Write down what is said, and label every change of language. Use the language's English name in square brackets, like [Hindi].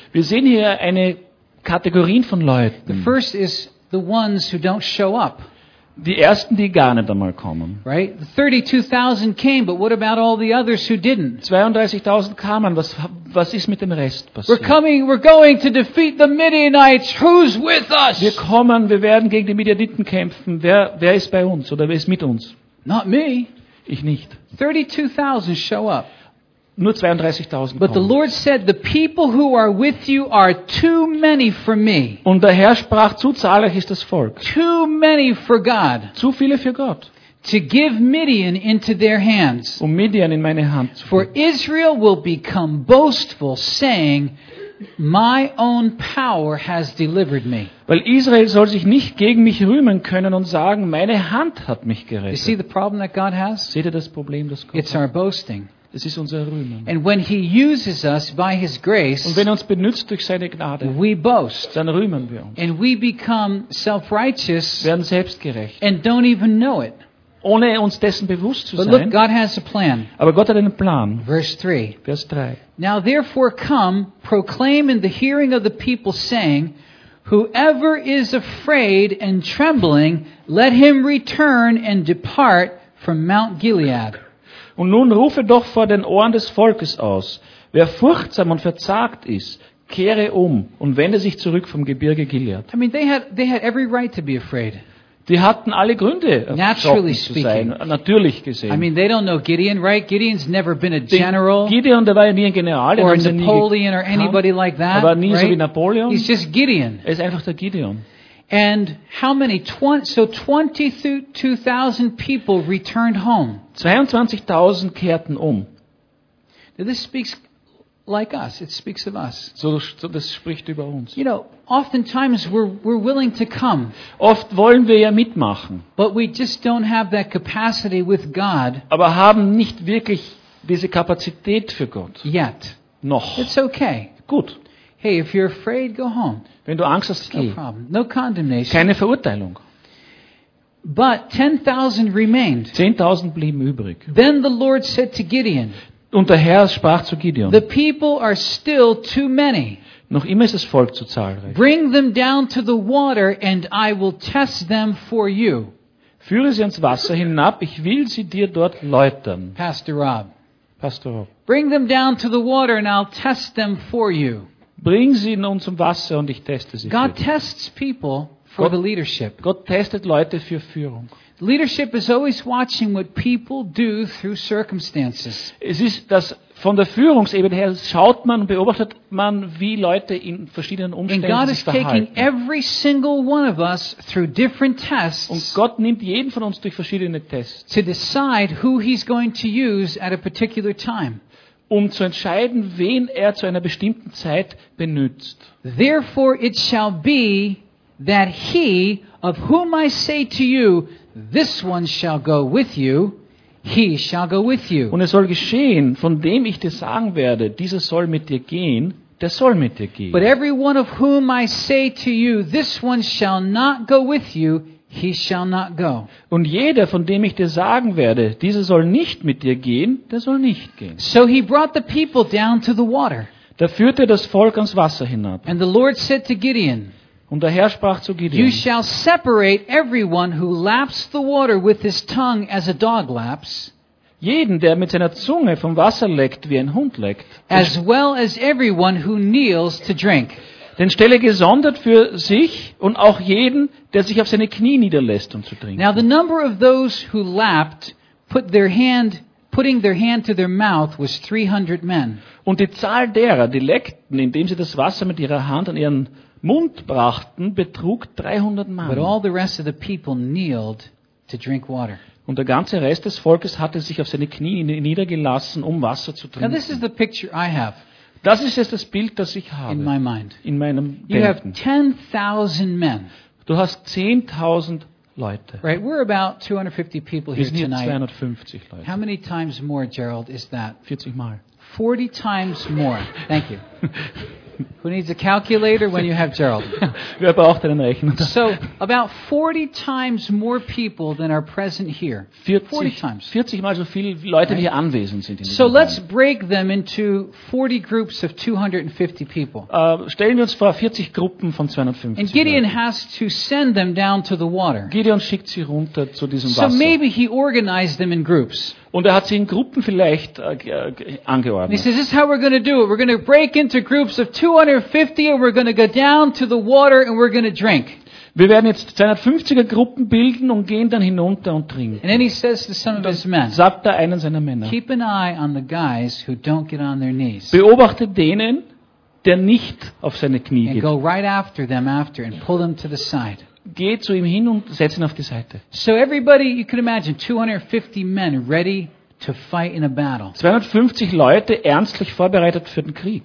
[German] Wir sehen hier eine Kategorien von Leuten. [English] The first is the ones who don't show up. [German] Die ersten, die gar nicht einmal kommen. [English] Right? 32,000 came, but what about all the others who didn't? [German] 32,000 kamen, was ist mit dem Rest passiert? [English] We're coming, we're going to defeat the Midianites. Who's with us? [German] Wir kommen, wir werden gegen die Midianiten kämpfen. Wer ist bei uns oder wer ist mit uns? [English] Not me. [German] Ich nicht. [English] 32,000 show up. [German] Nur 32,000 kommen. [English] But the Lord said, the people who are with you are too many for me. [German] Und der Herr sprach, zu zahlreich ist das Volk. [English] Too many for God. [German] Zu viele für Gott. [English] To give Midian into their hands. [German] Um Midian in meine Hand zu geben. [English] For Israel will become boastful, saying, my own power has delivered me. [German] Weil Israel soll sich nicht gegen mich rühmen können und sagen, meine Hand hat mich gerettet. [English] You see the problem that God has? [German] Seht ihr das Problem, das Gott hat? [English] It's our boasting. [German] Es ist unser Rühmen. [English] And when he uses us by his grace, [German] und wenn er uns benutzt durch seine Gnade, [English] we boast, [German] dann rühmen wir uns. [English] And we become self-righteous, [German] werden selbstgerecht, [English] and don't even know it. [German] Ohne uns dessen bewusst zu [English] but [German] sein. [English] Look, God has a plan. [German] Aber Gott hat einen Plan. Vers 3. [English] Now therefore come, proclaim in the hearing of the people, saying, whoever is afraid and trembling, let him return and depart from Mount Gilead. [German] Und nun rufe doch vor den Ohren des Volkes aus, wer furchtsam und verzagt ist, kehre um und wende sich zurück vom Gebirge Gilead. [English] I mean, they had every right to be afraid. [German] Die hatten alle Gründe, erschrocken zu sein, natürlich gesehen. [English] I mean, they don't know Gideon, right? Gideon's never been a general. [German] Gideon, der war ja nie ein General. [English] Or Napoleon or anybody like that. [German] Er war nie [English] right? [German] So wie Napoleon. [English] He's just Gideon. [German] Er ist einfach der Gideon. [English] And how many? 22,000 people returned home. [German] 22,000 kehrten um. [English] Now this speaks like us. It speaks of us. [German] So das spricht über uns. [English] You know, oftentimes we're willing to come. [German] Oft wollen wir ja mitmachen. [English] But we just don't have that capacity with God. [German] Aber haben nicht wirklich diese Kapazität für Gott. [English] Yet. [German] Noch. [English] It's okay. [German] Gut. [English] Hey, if you're afraid, go home. [German] Wenn du Angst hast, geh. [English] No problem. No condemnation. [German] Keine Verurteilung. [English] But 10,000 remained. [German] 10,000 blieben übrig. [English] Then the Lord said to Gideon. [German] Und der Herr sprach zu Gideon. [English] The people are still too many. [German] Noch immer ist das Volk zu zahlreich. [English] Bring them down to the water and I will test them for you. [German] Führe sie ans Wasser hinab, ich will sie dir dort läutern. [English] Pastor Rob. [German] Pastor Rob. [English] Bring them down to the water and I'll test them for you. [German] Bring sie nun zum Wasser und ich teste sie. [English] God tests people for the leadership. [German] Gott testet Leute für Führung. [English] Leadership is always watching what people do through circumstances. [German] Es ist das von der Führungsebene her schaut man und beobachtet man, wie Leute in verschiedenen Umständen sich verhalten. [English] And God is taking every single one of us through different tests. [German] Und Gott nimmt jeden von uns durch verschiedene Tests. [English] To decide who he's going to use at a particular time. [German] Um zu entscheiden, wen er zu einer bestimmten Zeit benutzt. [English] Therefore it shall be that he of whom I say to you, this one shall go with you, he shall go with you. [German] Und es soll geschehen, von dem ich dir sagen werde, dieser soll mit dir gehen, der soll mit dir gehen. [English] But every one of whom I say to you, this one shall not go with you, he shall not go. [German] Und jeder, von dem ich dir sagen werde, dieser soll nicht mit dir gehen, der soll nicht gehen. [English] So he brought the people down to the water. [German] Da führte das Volk ans Wasser hinab. [English] And the Lord said to Gideon, [German] und der Herr sprach zu Gideon, [English] you shall separate everyone who laps the water with his tongue as a dog laps, [German] jeden, der mit seiner Zunge vom Wasser leckt, wie ein Hund leckt, [English] as well as everyone who kneels to drink. [German] Denn stelle gesondert für sich und auch jeden, der sich auf seine Knie niederlässt, um zu trinken. [English] Now the number of those who lapped putting their hand to their mouth was 300 men. [German] Und die Zahl derer, die leckten, indem sie das Wasser mit ihrer Hand an ihren Mund brachten, betrug 300 Mann. [English] But all the rest of the people kneeled to drink water. [German] Und der ganze Rest des Volkes hatte sich auf seine Knie niedergelassen, um Wasser zu trinken. [English] Now this is the picture I have. [German] Das ist jetzt das Bild, das ich habe. [English] In my mind. [German] In meinem Denken. [English] You have 10,000 men. [German] Du hast 10,000 Leute. [English] Right, we're about 250 people here tonight. [German] Wir sind 250 Leute. [English] How many times more, Gerald, is that? [German] 40 Mal. [English] 40 times more. Thank you. Who needs a calculator when you have Gerald? [German] Wir brauchen einen Rechner. [English] So, about 40 times more people than are present here. [German] 40 mal so viele Leute, [English] right? [German] Die hier anwesend sind. [English] So let's break them into 40 groups of 250 people. [German] Stellen wir uns vor 40 Gruppen von 250. [English] And Gideon has to send them down to the water. [German] Gideon schickt sie runter zu diesem [English] so [German] Wasser. [English] So maybe he organized them in groups. [German] Und hat sie in Gruppen vielleicht angeordnet. [English] He says, this is how we're going to do it. We're going to break into groups of 250 and we're going to go down to the water and we're going to drink. [German] Wir werden jetzt 250er Gruppen bilden und gehen dann hinunter und trinken. [English] And then he says to some of his men, [German] sagt er einen seiner Männer, [English] keep an eye on the guys who don't get on their knees. [German] Beobachte denen, der nicht auf seine Knie geht. [English] And go right after them after and pull them to the side. [German] Geh zu ihm hin und setz ihn auf die Seite. [English] So everybody, you can imagine, 250 men ready to fight in a battle. [German] 250 Leute ernstlich vorbereitet für den Krieg.